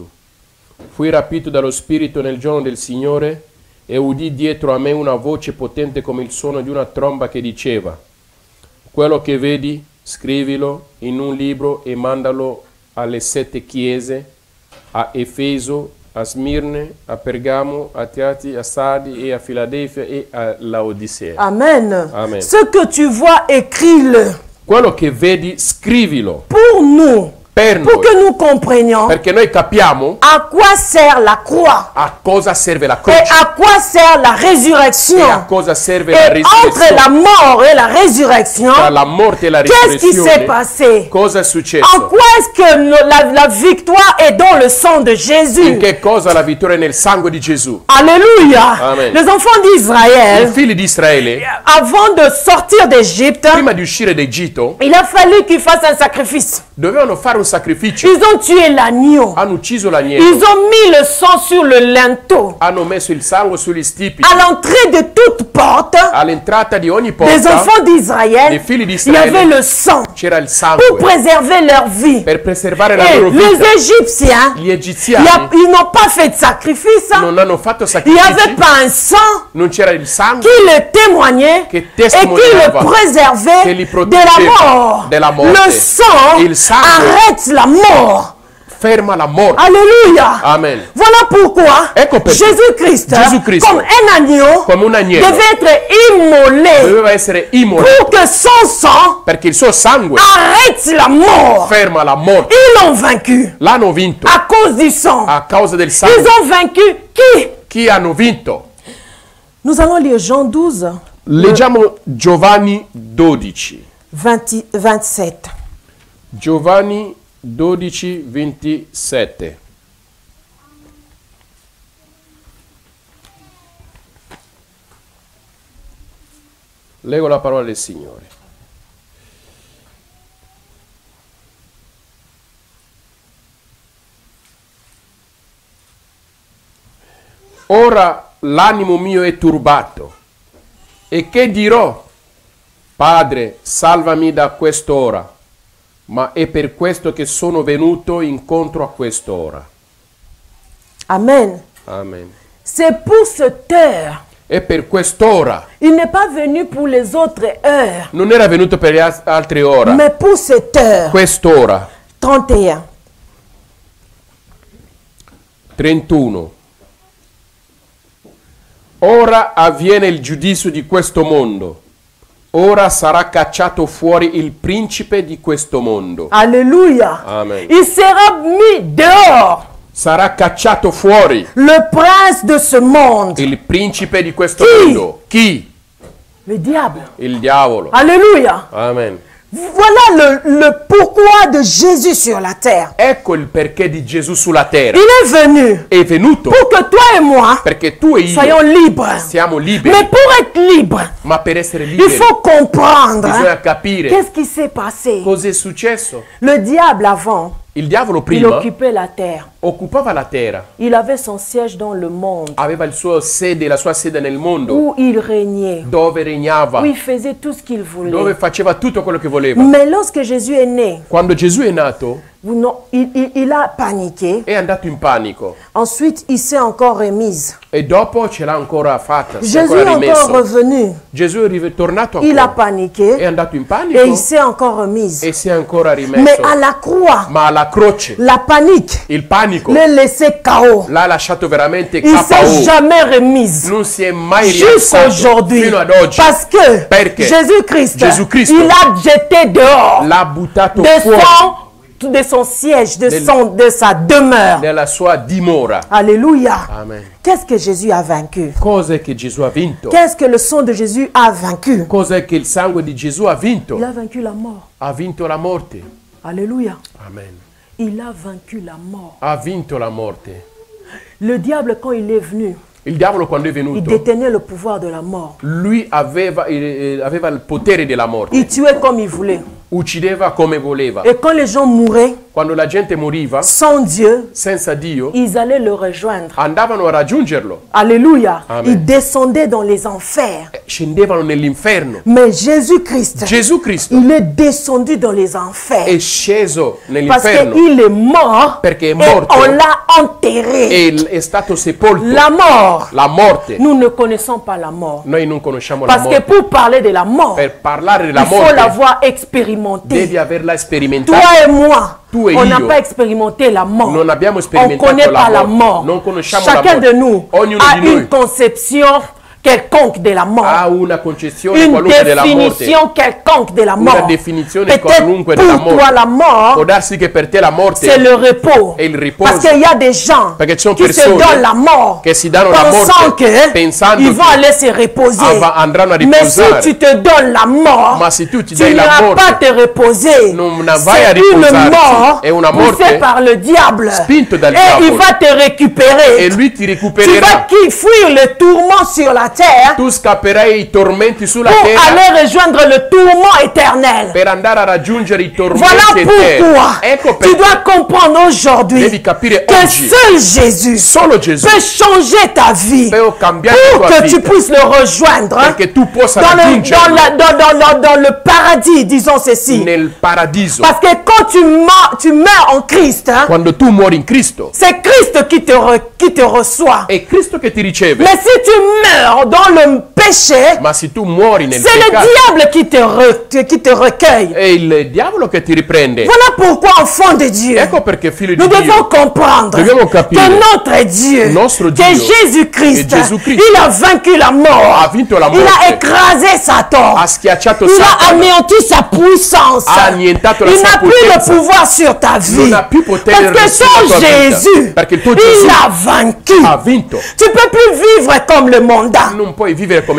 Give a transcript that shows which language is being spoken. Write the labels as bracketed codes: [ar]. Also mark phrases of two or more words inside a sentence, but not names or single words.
[it] Fui rapito dallo Spirito nel giorno del Signore e udì dietro a me una voce potente come il suono di una tromba che diceva: quello che vedi, scrivilo in un libro e mandalo alle 7 chiese, a Efeso, a Smirne, a Pergamo, a Tiati, a Sardi e a Filadelfia e a Laodicea. Amen. Amen. [fr] Ce que tu vois, écris-le [it] Quello che vedi, scrivilo [fr] pour nous, [it] per [fr] pour [it] noi, [fr] que nous comprenions [it] perché noi capiamo [fr] à quoi sert la croix [it] a cosa serve la [fr] et [it] croce [fr] à quoi sert la [it] e a [fr] résurrection. [it] cosa serve la [fr] Et entre la [it] risurrezione. [fr] mort et la résurrection, [it] Tra la morte e la [fr] qu'est-ce qui s'est [it] risurrezione, [fr] passé? [it] cosa è [fr] En [it] successo? [fr] quoi est-ce que la victoire est dans le sang de [it] In [fr] Jésus? [it] che cosa la vittoria è nel sangue di Gesù? [fr] Alléluia. [it] Amen. [fr] Les enfants [it] I [fr] d'Israël, [it] figli di Israele, [fr] avant de sortir d'Égypte, [it] prima di uscire d'Egitto, [fr] il a fallu qu'ils fassent un sacrifice. [it] dovevano fare un sacrificio. [fr] Ils ont tué l'agneau. [it] Hanno ucciso [fr] Ils [it] l'agnello, [fr] ont mis le sang sur le linteau. [it] hanno messo il sangue sugli stipiti. [fr] À l'entrée de toute porte [it] All'entrata di ogni [fr] des [it] porta [fr] enfants d'Israël, [it] dei figli di [fr] il y avait [it] Israele [fr] le sang [it] c'era il [fr] pour [it] sangue [fr] préserver leur vie. [it] per preservare la [fr] Et [it] loro [fr] les [it] vita. [fr] Égyptiens, [it] Gli egiziani [fr] ils n'ont pas fait de sacrifice. [it] non hanno fatto [fr] Il n'y avait [it] sacrifici, [fr] pas un sang [it] non c'era il sangue [fr] qui le témoignait [it] che [fr] et qui le [it] testimoniava, che [fr] préservait [it] li [fr] de la [it] proteggeva [fr] mort. [it] della morte. [fr] Le sang [it] Il sangue [fr] arrête la mort. [it] ferma la morte. [fr] Alléluia. [it] Amen. [fr] Voilà pourquoi [it] Ecco perché [fr] Jésus-Christ, [it] Gesù-Cristo, [fr] comme un agneau, [it] come un agnello, [fr] devait être immolé [it] doveva essere immolato [fr] pour que son sang [it] perché il suo sangue [fr] arrête la mort. [it] ferma la morte. [fr] Ils l'ont vaincu [it] L'hanno vinto [fr] à cause du sang. [it] a causa del [fr] Ils [it] sangue. [fr] ont vaincu qui? [it] Chi hanno vinto? [fr] Nous allons lire Jean 12, [it] Leggiamo Giovanni 12. [fr] 27. [it] Giovanni 12, 27. Leggo la parola del Signore. Ora l'animo mio è turbato. E che dirò? Padre, salvami da quest'ora. Ma è per questo che sono venuto incontro a quest'ora. Amen. Amen. [fr] C'est pour cette heure. [it] E per quest'ora. [fr] Il n'est pas venu pour les autres heures, [it] Non era venuto per le altre ore. [fr] mais pour cette heure. [it] Quest'ora. [fr] 31. [it] 31. Ora avviene il giudizio di questo mondo. Ora sarà cacciato fuori il principe di questo mondo. [fr] Alléluia. [it] Amen. [fr] Il sera mis dehors. [it] Sarà cacciato fuori [fr] Le prince de ce monde. [it] il principe di questo Chi? mondo. Chi? [fr] Le diable. [it] Il diavolo. [fr] Alléluia. [it] Amen. [fr] Voilà le pourquoi de Jésus sur la terre. [it] Ecco il perché di Gesù sulla terra. [fr] Il est venu [it] È venuto [fr] pour que toi et moi [it] perché tu e io [fr] soyons libres. [it] siamo liberi. [fr] Mais pour être libre, [it] Ma per essere [fr] il [it] liberi [fr] faut comprendre [it] bisogna capire [fr] qu'est-ce qui s'est passé. [it] cosa è successo. [fr] Le diable avant, [it] Il diavolo [fr] il [it] prima [fr] occupait la terre. [it] occupava la terra, [fr] Il avait son siège dans le monde [it] aveva il suo sede, la sua sede nel mondo, [fr] où il régnait, [it] dove regnava, [fr] où il faisait tout ce qu'il voulait. [it] dove faceva tutto quello che voleva. [fr] Mais lorsque Jésus est né, [it] Quando Gesù è nato [fr] il a paniqué. [it] è andato in panico [fr] Ensuite, il s'est encore remis. [it] e dopo ce l'ha ancora fatta, si è [fr] Jésus [it] ancora [fr] est encore [it] rimesso. [fr] revenu. [it] Gesù è tornato [fr] Il a [it] ancora, è [fr] paniqué [it] andato in [fr] et [it] panico [fr] il s'est encore remis. [it] e si è ancora [fr] Mais [it] rimesso. [fr] à la croix, [it] Ma alla croce [fr] la panique [it] il panico [fr] le laissait KO. [it] l'ha lasciato veramente [fr] Il s'est [it] KO. [fr] jamais remis. [it] Non si è mai [fr] Jusqu'à [it] rialzato [fr] aujourd'hui. [it] fino ad oggi. [fr] Parce que [it] Perché [fr] Jésus-Christ, [it] Jésus-Christ, [fr] il a jeté dehors [it] l'ha buttato [fr] de [it] fuori [fr] son siège, de sa demeure. [it] nella sua dimora. [fr] Alléluia. [it] Amen. [fr] Qu'est-ce que Jésus a vaincu? [it] Cos'è che Gesù ha vinto? [fr] Qu'est-ce que le sang de Jésus a vaincu? [it] Cos'è che il sangue di Gesù ha vinto? [fr] Il a vaincu la mort. [it] Ha vinto la morte. [fr] Alléluia. [it] Amen. [fr] Il a vaincu la mort. [it] Ha vinto la morte. [fr] Le diable, quand il est venu, [it] Il diavolo quando è [fr] il [it] venuto, [fr] détenait le pouvoir de la mort. [it] lui aveva il potere della morte. [fr] Il tuait comme il voulait. [it] Uccideva come voleva. [fr] Et quand les gens mouraient [it] Quando la gente moriva, [fr] sans Dieu, [it] senza Dio, [fr] ils allaient le rejoindre. [it] andavano a raggiungerlo. [fr] Alléluia. [it] Amen. [fr] Ils descendaient dans les enfers. [it] Scendevano nell'inferno. [fr] Mais Jésus-Christ, [it] Gesù Cristo [fr] il est descendu dans les enfers. [it] è sceso [fr] Parce [it] nell'inferno [fr] qu'il est mort [it] perché è [fr] et [it] morto [fr] on l'a enterré. [it] e è stato sepolto. [fr] La mort, [it] La morte. [fr] nous ne connaissons pas la mort. [it] Noi non conosciamo la [fr] Parce que [it] morte. [fr] pour parler de la mort, [it] Per parlare [fr] il [it] della [fr] faut [it] morte [fr] l'avoir expérimentée. [it] devi averla [fr] Toi [it] sperimentata. [fr] et moi, [it] Tu e [fr] on n'a [it] io [fr] pas expérimenté la mort. [it] non abbiamo [fr] On ne [it] sperimentato [fr] connaît [it] la [fr] pas la [it] morte. [fr] mort. [it] Non conosciamo la [fr] Chacun [it] morte. [fr] de nous [it] Ognuno [fr] a [it] di noi [fr] une conception quelconque de la mort. [it] ha una concezione [fr] Une [it] qualunque della morte. [fr] définition quelconque de la [it] Una [fr] mort. [it] definizione [fr] Peut-être [it] qualunque della [fr] pour toi [it] morte. [fr] la [it] Può [fr] mort, [it] darsi che per te la morte [fr] c'est le repos. [it] è il riposo. [fr] Parce qu'il y a des gens [it] Perché ci sono [fr] qui se [it] persone [fr] donnent la mort [it] che si danno la [fr] pensant [it] morte [fr] que [it] pensando [fr] ils vont [it] che [fr] aller se reposer. [it] andranno a [fr] Mais si [it] riposare. [fr] tu te donnes la mort, [it] Ma se tu ti [fr] tu [it] dai la [fr] n'iras [it] morte, [fr] pas te reposer. [it] non vai a [fr] C'est une [it] riposarti. [fr] mort [it] È una morte [fr] poussée par le diable. [it] spinto dal [fr] Et il [it] diavolo. [fr] va te récupérer. [it] E lui ti [fr] Tu vas [it] recupererà. [fr] fuir le tourment sur la terre [it] Tu scapperai i tormenti sulla [fr] pour [it] terra [fr] aller rejoindre le tourment éternel. [it] per andare a raggiungere i tormenti [fr] Voilà [it] eterni. [fr] pourquoi [it] Ecco [fr] tu [it] perché [fr] dois comprendre aujourd'hui [it] devi capire [fr] que [it] oggi [fr] seul Jésus [it] solo Gesù [fr] peut changer ta vie [it] può cambiare [fr] pour [it] la tua [fr] que tu [it] vita [fr] puisses le rejoindre [it] perché tu possa [fr] dans [it] raggiungerlo [fr] le paradis, disons ceci. [it] nel paradiso. [fr] Parce que quand tu meurs en Christ, hein, [it] Quando tu muori in Cristo [fr] c'est Christ qui te reçoit. [it] è Cristo che ti riceve. [fr] Mais si tu meurs dans le péché, [it] Ma se tu muori nel [fr] c'est le [it] peccato, [fr] diable qui te recueille. [it] è il diavolo che ti riprende. [fr] Voilà pourquoi, enfant de Dieu, [it] Ecco perché figlio di [fr] nous devons [it] Dio, [fr] comprendre [it] dobbiamo capire [fr] que notre Dieu, [it] nostro [fr] que [it] Dio, [fr] Jésus-Christ, [it] che Gesù Cristo [fr] il a vaincu la mort. [it] ha vinto la [fr] Il a [it] morte, [fr] écrasé Satan. [it] ha schiacciato [fr] Il a [it] Satana, [fr] anéanti sa puissance. [it] ha annientato la [fr] Il [it] sua [fr] n'a plus le [it] potenza, [fr] pouvoir sur ta vie. [it] non ha più potere [fr] Parce que [it] sulla [fr] son [it] tua vita, [fr] Jésus, [it] perché il tuo [fr] il [it] Gesù [fr] a vaincu. [it] ha vinto. [fr] Tu ne peux plus vivre comme le mondain. [it] Non puoi vivere come i